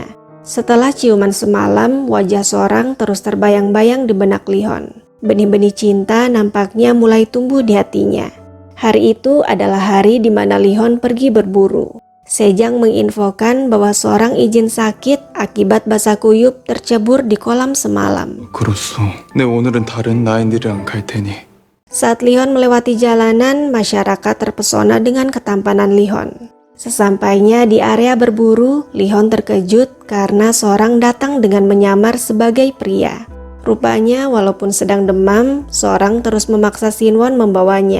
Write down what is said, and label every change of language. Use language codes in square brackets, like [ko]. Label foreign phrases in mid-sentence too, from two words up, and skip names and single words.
[id] Setelah ciuman semalam, wajah Sorang terus terbayang-bayang di benak Lihon. Benih-benih cinta nampaknya mulai tumbuh di hatinya. Hari itu adalah hari di mana Lihon pergi berburu. Sejang menginfokan bahwa Sorang izin sakit akibat basah kuyup tercebur di kolam semalam. [ko] 그렇소. 내 오늘은 다른 나인들이랑 갈 테니. [id] Saat Lihon melewati jalanan, masyarakat terpesona dengan ketampanan Lihon. Sesampainya di area berburu, Lihon terkejut karena Sorang datang dengan menyamar sebagai pria. Rupanya walaupun sedang demam, Sorang terus memaksa Sinwon membawanya.